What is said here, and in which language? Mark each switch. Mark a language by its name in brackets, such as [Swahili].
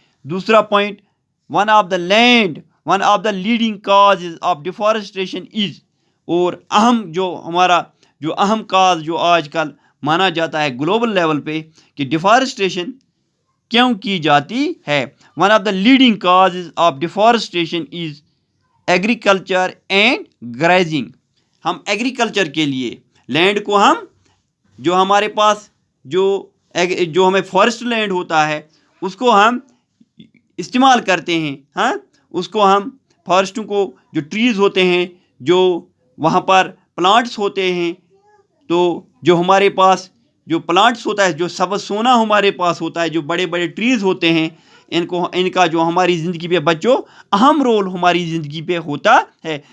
[Urdu] دوسرا point, [English] one of the leading causes of deforestation is, [Urdu] اور اہم کاز جو آج کل مانا جاتا ہے گلوبل لیول پہ کہ ڈیفارسٹریشن کیوں کی جاتی ہے. [English] One of the leading causes of deforestation is agriculture and grazing. [Urdu] ہم ایگریکلچر کے لیے لینڈ کو جو ہمارے پاس جو ہمیں فارسٹ لینڈ ہوتا ہے، اس کو ہم استعمال کرتے ہیں. اس کو ہم فارسٹوں کو، جو ٹریز ہوتے ہیں، جو وہاں پر پلانٹس ہوتے ہیں، تو جو ہمارے پاس جو پلانٹس ہوتا ہے، جو سبز سونا ہمارے پاس ہوتا ہے، جو بڑے بڑے ٹریز ہوتے ہیں، ان کا جو ہماری زندگی پہ بچوں اہم رول ہماری زندگی پہ ہوتا ہے.